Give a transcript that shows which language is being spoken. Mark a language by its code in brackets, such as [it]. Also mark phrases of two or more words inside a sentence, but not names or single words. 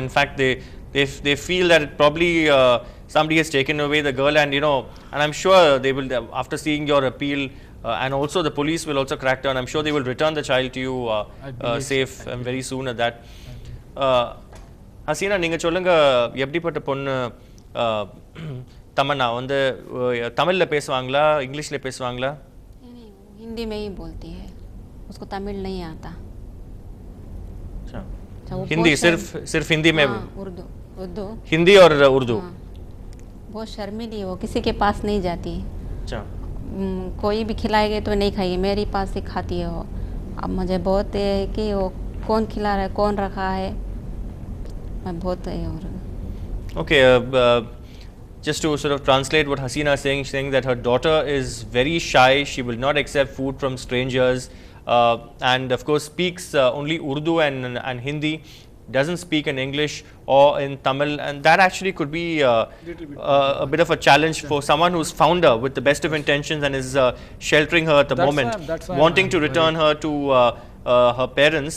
[en] In fact, they feel that it probably somebody has taken away the girl, and and I'm sure they will after seeing your appeal. And also the police will also crack down. I'm sure they will return the child to you safe and very soon at that. Hasina, [ta] நீங்க சொல்லுங்க எப்படிப்பட்ட பொண்ணு தமன்னா வந்து தமிழ்ல பேசுவாங்களா இங்கிலீஷ்ல பேசுவாங்களா? [hi] हिंदी में ही बोलती है, उसको तमिल नहीं आता। अच्छा, हिंदी सिर्फ हिंदी में? उर्दू हिंदी और उर्दू? बहुत शर्मीली है वो, किसी के पास नहीं जाती। अच्छा, कोई भी खिलाएगा तो नहीं खाएगी, मेरे पास ही खाती है वो। अब मुझे बहुत है कि वो कौन खिला रहा है, कौन रखा है, मैं बहुत [en] Okay, just to sort of translate what Hasina is saying, she's saying that her daughter is very shy. She will not accept food from strangers, and of course speaks only Urdu and Hindi. Doesn't speak in English or in Tamil, and that actually could be a bit of a challenge for someone who's found her with the best of intentions and is sheltering her at the moment, wanting to return her to her parents.